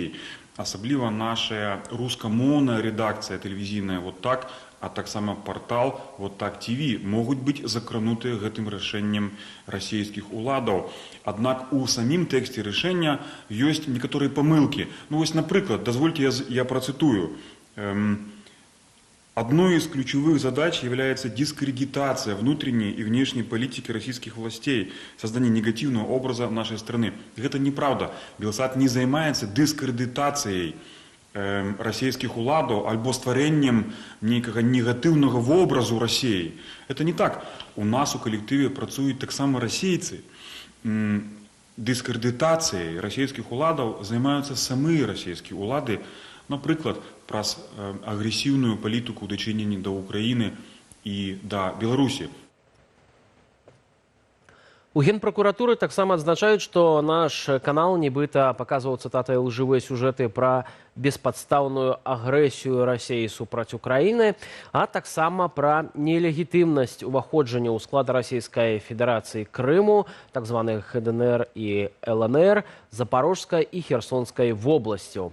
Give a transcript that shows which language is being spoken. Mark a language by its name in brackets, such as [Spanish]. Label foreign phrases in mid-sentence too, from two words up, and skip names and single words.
[Belarusian] Асабліва наша рускамоўная рэдакцыя тэлевізійная «Вот так», а таксама партал «Вот так ТВ» могуць быць закранутыя гэтым рашэннем расійскіх уладаў. Аднак у самім тэксце рашэння ёсць некаторыя памылкі. Ну вось, напрыклад, дазвольте я процитую. [Russian] Одной из ключевых задач является дискредитация внутренней и внешней политики российских властей, создание негативного образа нашей страны. Это неправда. Белсат не занимается дискредитацией российских уладов [Belarusian] альбо стварэннем некага [Russian] негативного образу России. Это не так. [Belarusian] У нас у коллективе працуют так само расейцы. [Russian] Дискредитацией российских уладов занимаются самые российские улады, [Belarusian] напрыклад, праз агрэсіўную палітыку ў дачыненні да Украіны і да Беларусі. У Генпракуратуры таксама адзначаюць, што наш канал нібыта паказваў цытатай лжывыя сюжэты пра беспадстаўную агрэсію Расіі супраць Украіны, а таксама пра нелегітымнасць уваходжання ў склад Расійскай Федэрацыі Крыму, так званых ДНР і ЛНР, Запорожскай і Херсонскай вобласцяў.